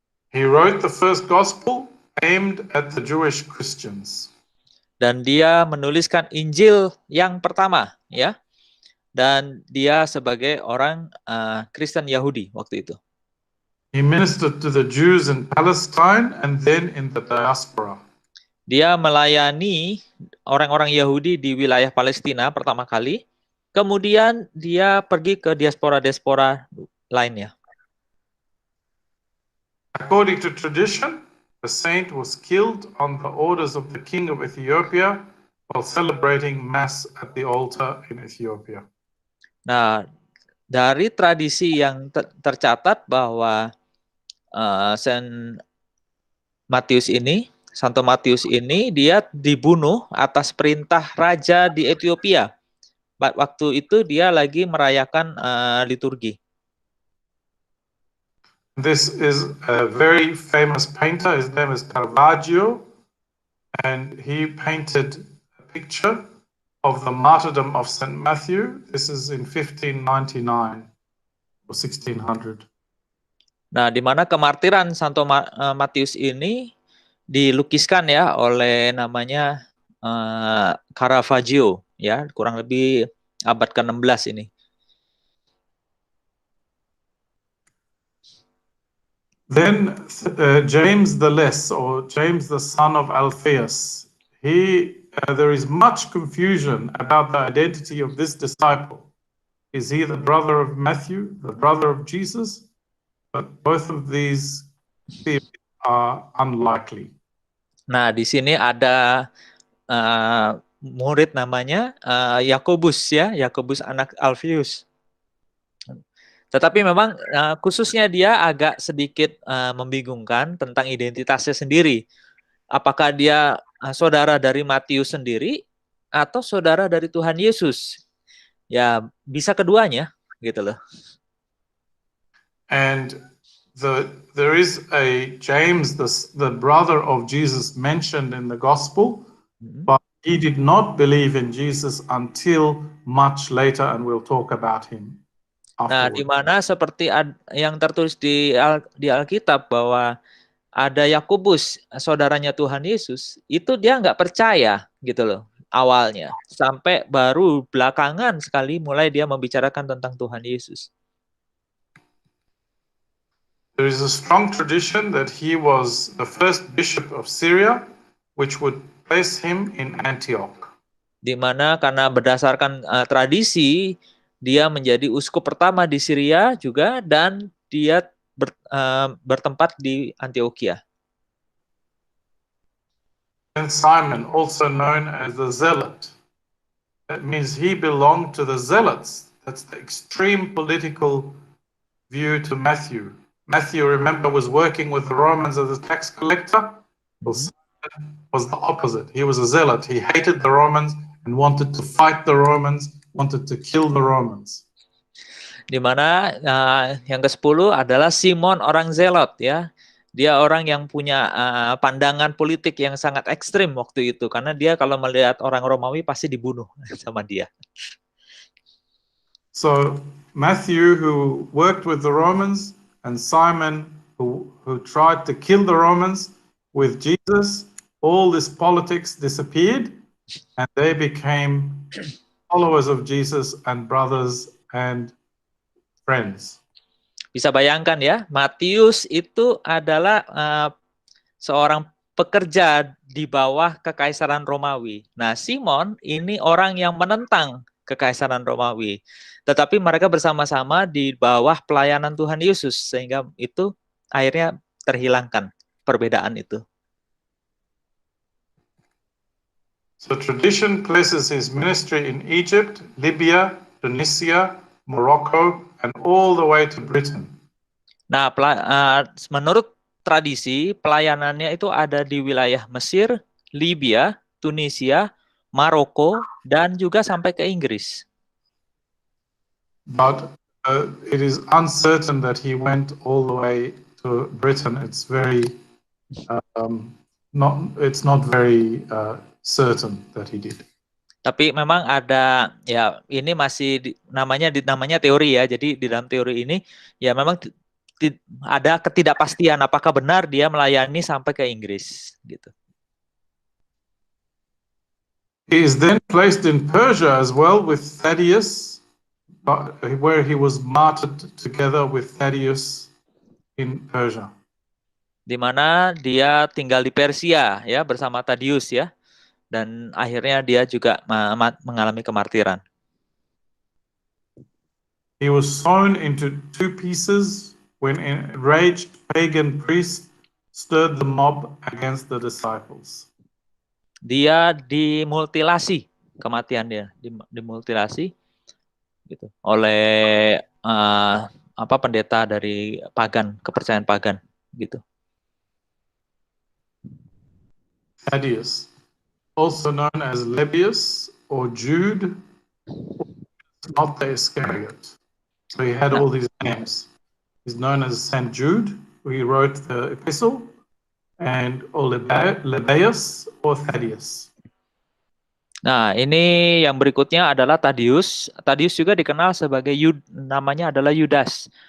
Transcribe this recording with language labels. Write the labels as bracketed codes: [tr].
[en] He wrote the first gospel aimed at the Jewish Christians. [id] Dan dia menuliskan Injil yang pertama ya. Dan dia sebagai orang Kristen Yahudi waktu itu. [en] He ministered to the Jews in Palestine and then in the diaspora. [id] Dia melayani orang-orang Yahudi di wilayah Palestina pertama kali. Kemudian dia pergi ke diaspora-diaspora lainnya. [en] According to tradition, the saint was killed on the orders of the king of Ethiopia while celebrating mass at the altar in Ethiopia. [id] Nah, dari tradisi yang tercatat bahwa Santo Matius ini dia dibunuh atas perintah raja di Ethiopia. Waktu itu dia lagi merayakan liturgi. [en] This is a very famous painter. His name is Caravaggio, and he painted a picture of the martyrdom of St. Matthew. This is in 1599 or 1600. [id] Nah, di mana kemartiran Santo Matius ini dilukiskan ya oleh namanya Caravaggio ya, kurang lebih abad ke-16 ini. [en] Then James the Less, or James the son of Alphaeus, there is much confusion about the identity of this disciple. Is he the brother of Matthew, the brother of Jesus? But both of these theories are unlikely. [id] Nah, di sini ada murid namanya Yakobus ya, Yakobus anak Alpheus. Tetapi memang khususnya dia agak sedikit membingungkan tentang identitasnya sendiri. Apakah dia saudara dari Matius sendiri atau saudara dari Tuhan Yesus? Ya, bisa keduanya, gitu loh. [en] And there is a James, the brother of Jesus, mentioned in the gospel, but he did not believe in Jesus until much later, and we'll talk about him. [id] Nah, di mana seperti yang tertulis di Alkitab bahwa ada Yakobus, saudaranya Tuhan Yesus, itu dia nggak percaya gitu loh awalnya, sampai baru belakangan sekali mulai dia membicarakan tentang Tuhan Yesus. [en] There is a strong tradition that he was the first bishop of Syria, which would place him in Antioch. [id] Di mana karena berdasarkan tradisi dia menjadi uskup pertama di Syria juga, dan dia bertempat di Antioquia. [en] And Simon, also known as the Zealot. That means he belonged to the Zealots. That's the extreme political view to Matthew. Matthew, remember, was working with the Romans as a tax collector. Well, Simon was the opposite. He was a zealot. He hated the Romans and wanted to fight the Romans, wanted to kill the Romans. [id] Di mana yang ke-10 adalah Simon orang Zelot ya. Dia orang yang punya pandangan politik yang sangat ekstrim waktu itu, karena dia kalau melihat orang Romawi pasti dibunuh sama dia. [en] So Matthew, who worked with the Romans, and Simon, who tried to kill the Romans with Jesus, all this politics disappeared, and they became followers of Jesus and brothers and friends. [id] Bisa bayangkan ya, Matius itu adalah seorang pekerja di bawah kekaisaran Romawi. Nah, Simon ini orang yang menentang kekaisaran Romawi. Tetapi mereka bersama-sama di bawah pelayanan Tuhan Yesus, sehingga itu akhirnya terhilangkan perbedaan itu. [en] So tradition places his ministry in Egypt, Libya, Tunisia, Morocco, and all the way to Britain. [id] Nah, menurut tradisi, pelayanannya itu ada di wilayah Mesir, Libya, Tunisia, Maroko, dan juga sampai ke Inggris. [en] But it is uncertain that he went all the way to Britain. It's very it's not very certain that he did. [id] Tapi memang ada, ya ini masih namanya teori ya. Jadi di dalam teori ini ya memang ada ketidakpastian apakah benar dia melayani sampai ke Inggris gitu. [en] He is then placed in Persia as well with Thaddeus, where he was martyred together with Thaddeus in Persia. [id] Di mana dia tinggal di Persia ya bersama Thaddeus ya. Dan akhirnya dia juga mengalami kemartiran. [en] He was sewn into 2 pieces when enraged pagan priests stirred the mob against the disciples. [id] Dia dimutilasi, kematian dia dimutilasi gitu oleh pendeta dari kepercayaan pagan gitu. [en] Thaddeus, also known as Lebbeus or Jude, not the Iscariot. So he had all these names. He's known as Saint Jude, who he wrote the epistle, and Lebbeus or Thaddeus. [id] Nah, ini yang berikutnya adalah Thaddeus. Thaddeus juga dikenal sebagai namanya adalah Yudas.